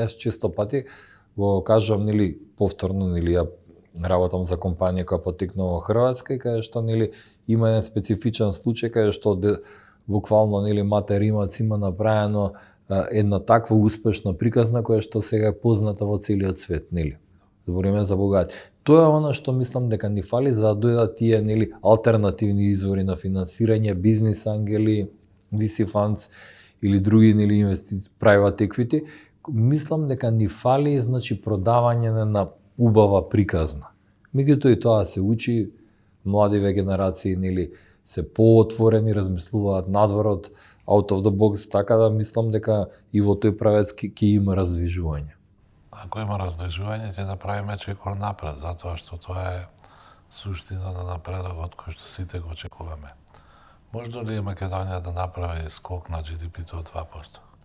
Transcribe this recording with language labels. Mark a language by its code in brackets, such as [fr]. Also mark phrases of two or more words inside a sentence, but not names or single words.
[mk] Јас често пати го кажам нели повторно нели ја работам за компанија која потекнува во Хрватска и каде што нели има еден специфичен случај каде што буквално нели Мате Римац има направено една таква успешна приказна која што сега е позната во целиот свет, нели. Збориме за богати. Тоа е она што мислам дека ни фали за да дојдат тие нели алтернативни извори на финансирање, бизнис ангели, [en] VC funds [mk] или други нели инвестиции, [en] private equity. [mk] Мислам дека ни фали значи продавање на убава приказна. Меѓутоа и тоа се учи, младиве генерации нели се поотворени, размислуваат надвор од [en] out of the box, [mk] така да мислам дека и во тој правец ќе има раздвижување. Ако има раздвижување, ќе направиме чекор напред, затоа што тоа е суштина на напредокот кој што сите го очекуваме. Може ли Македонија да направи скок на GDP-то од 2%?